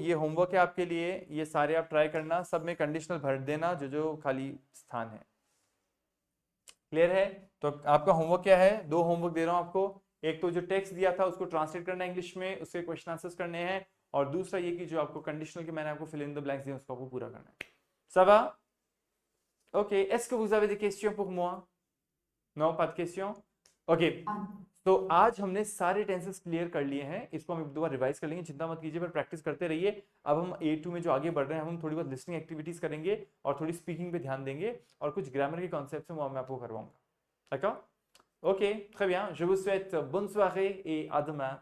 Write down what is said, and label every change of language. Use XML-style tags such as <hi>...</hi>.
<hi>ये होमवर्क है आपके लिए, ये सारे आप ट्राई करना, सब में कंडीशनल भर देना जो जो खाली स्थान है। क्लियर है? तो आपका होमवर्क क्या है? 2 होमवर्क दे रहा हूं आपको। एक तो जो टेक्स्ट दिया था उसको ट्रांसलेट करना है इंग्लिश में, उसके क्वेश्चन आंसर्स करने हैं, और दूसरा ये कि जो आपको कंडीशनल के मैंने आपको फिल इन द ब्लैंक्स दिए उसको आपको पूरा करना है।</hi> <fr>Ça va? Ok, est-ce que vous avez des questions pour moi? Non, pas de questions?</fr> <hi>Ok, तो आज हमने सारे टेंसेस क्लियर कर लिए हैं, इसको हम एक दो बार रिवाइज कर लेंगे, चिंता मत कीजिए, पर प्रैक्टिस करते रहिए। अब हम A2 में जो आगे बढ़ रहे हैं, हम थोड़ी बहुत लिसनिंग एक्टिविटीज करेंगे और थोड़ी स्पीकिंग पे ध्यान देंगे, और कुछ ग्रामर के कॉन्सेप्ट्स हैं वो मैं आपको करवाऊंगा।</hi> <fr>D'accord? Ok, très bien. Je vous souhaite bonne soirée et à demain.</fr>